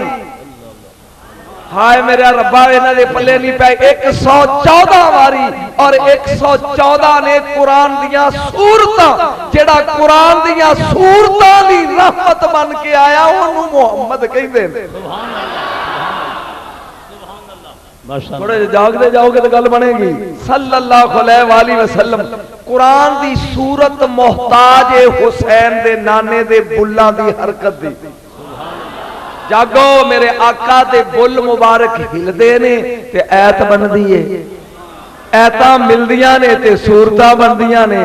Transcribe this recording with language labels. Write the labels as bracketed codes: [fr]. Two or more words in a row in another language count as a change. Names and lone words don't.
[pa] ہائے میرا ربا انہاں دے پلے نہیں پے 114 واری اور 114 نے قرآن دیاں سورتاں جیڑا قرآن دیاں سورتاں دی رحمت بن کے آیا اونوں محمد کہندے نے. تھوڑے جاگدے جاؤ گے تو گل بنے گی. [ar] صلى الله عليه وسلم [pa] قرآن دی سورت محتاج ہے حسین دے نانے دے بلاں دی حرکت دی. جاگو میرے آقا دے بل مبارک ہلدے نے تے آیت بندی ہے. آیتاں ملدیاں نے تے سورتاں بندیاں نے.